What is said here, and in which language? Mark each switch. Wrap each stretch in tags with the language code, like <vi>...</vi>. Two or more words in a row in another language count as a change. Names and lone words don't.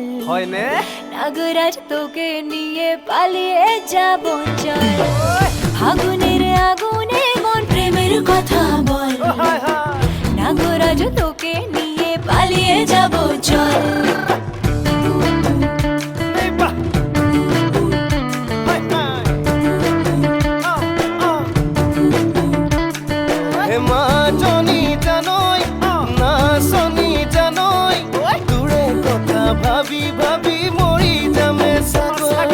<as>হয়নে</as> <bn>নাগরাজ তোকে নিয়ে পালিয়ে যাব চল আগুনের আগুনে মন প্রেমের কথা বল নাগরাজ তোকে নিয়ে পালিয়ে যাব চল</bn> <as>মাজনী জানৈ নাচনী জানৈ তোৰে কথা ভাবি ভাবি মৰি যামে চাগৈ</as>